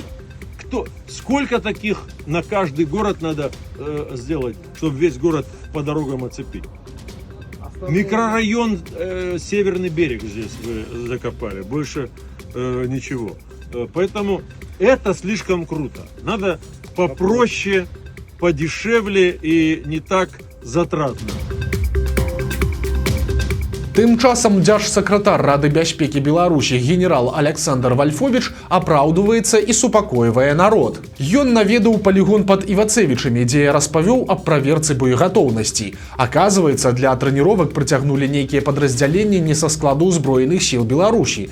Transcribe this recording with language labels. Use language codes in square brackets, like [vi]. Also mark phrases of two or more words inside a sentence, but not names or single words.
[ru] Сколько таких на каждый город надо сделать, чтобы весь город по дорогам оцепить? Микрорайон Северный берег здесь вы закопали, больше ничего. Поэтому это слишком круто. Надо попроще, подешевле и не так затратно. [be] Тым часам дзяржсакратар Рады бяспекі Беларусі генерал Александр Вальфович апраўдваецца і супакойвае народ. Ён наведаў палігон пад Івацевічамі, дзе распавёў аб праверцы боегатоўнасці. Аказваецца, для трэніровак прыцягнулі нейкія падраздзяленні не са складу ўзброеных сіл Беларусі.